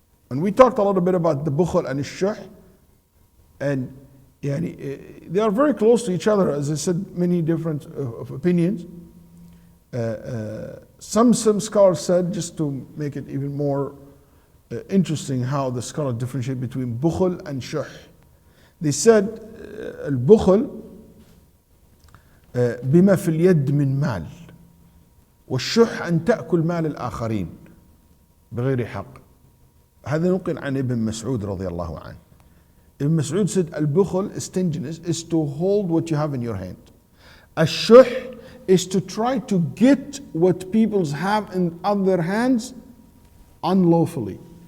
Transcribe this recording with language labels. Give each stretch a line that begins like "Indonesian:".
English: And we talked a little bit about the bukhul and the shuh. And they are very close to each other, as I said, many different opinions. Some scholars said, just to make it even more interesting how the scholar differentiate between bukhul and shuh. They said
Arabic: البخل بما في اليد من مال والشح أن تأكل مال الآخرين بغير حق. هذا نقل عن ابن مسعود رضي الله عنه.
English: Ibn Mas'ud said البخل, stinginess, is to hold what you have in your hand. Ash-shuh is to try to get what people have in other hands unlawfully.